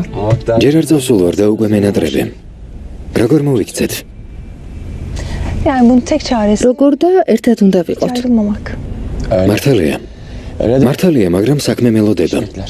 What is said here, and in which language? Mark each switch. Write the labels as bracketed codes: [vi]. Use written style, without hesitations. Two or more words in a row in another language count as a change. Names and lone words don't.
[ka] ჯერ არ წავსულ ვარ და უკვე მენატრები. როგორ მოვიქცეთ? [tr] Yani bunun tek çaresi [ka] როგორ და ერთად უნდა ვიყოთ. [tr] ayrılmamak. [ka] მართალია, მაგრამ საქმე მელოდება.